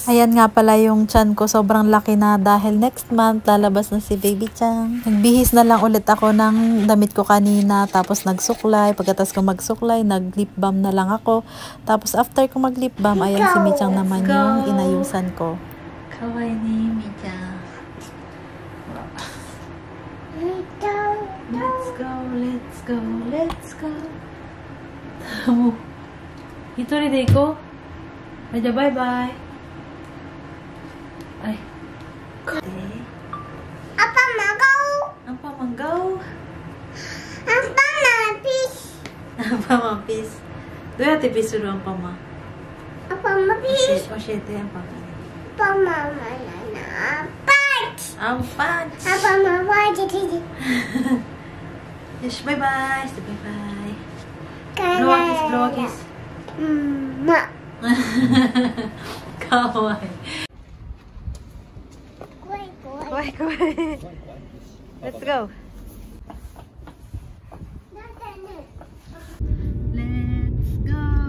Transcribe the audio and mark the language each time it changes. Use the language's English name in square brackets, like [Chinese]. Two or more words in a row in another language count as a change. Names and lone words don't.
[Filipino] Ayan nga pala yung tiyan ko, sobrang laki na dahil [English] next month [Filipino] lalabas na si Baby Chang. Nagbihis na lang ulit ako ng damit ko kanina, tapos nagsuklay. Pagkatapos ko magsuklay, nag- [English] lip balm [Filipino] na lang ako. Tapos after ko mag- [English] lip balm, [Filipino] ayan si Michang naman yung inayusan ko. Kawaii ni Michang. [English] Let's go. [Japanese] もう一人で行こう。じゃあバイバイ。はい。 Apa manggau? Apa peace? どうやってピースするアンパンマン？教えてアンパンマン。アンパンチ。よしバイバイ。バイバイ。 [English] blow a kiss. [Japanese] Kawaii. Kawaii. [English] Let's go. Let's go.